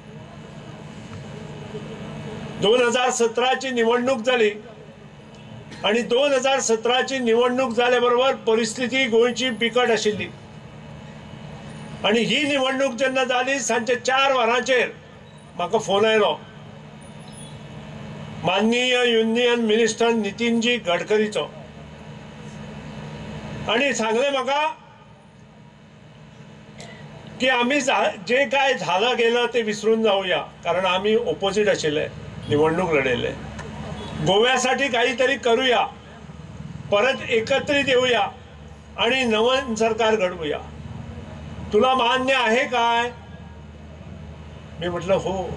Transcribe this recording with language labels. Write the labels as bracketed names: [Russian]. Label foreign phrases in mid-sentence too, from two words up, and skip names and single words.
[Konkani] 2017 ची निवडणूक जाली आणि 2017 ची निवडणूक जाल्या बरोबर परिस्थिती गोंयची बिकट आशिल्ली आणि ही निवडणूक जेन्ना जाली सांजे 4 वरांचेर म्हाका फोन आयलो माननीय युनियन मिनिस्टर नितीनजी गडकरीचो आणि सांगले म्हाका की [Marathi] आम्ही जे काय झालं गेलं ते विसरून जाऊया कारण आम्ही ऑपोजिट आशिल्ले निवडणूक लढयले गोव्यासाठी काहीतरी करूया परत एकत्रित येऊया आणि नवीन सरकार घडवूया तुला मान्य आहे काय मी म्हटलं हो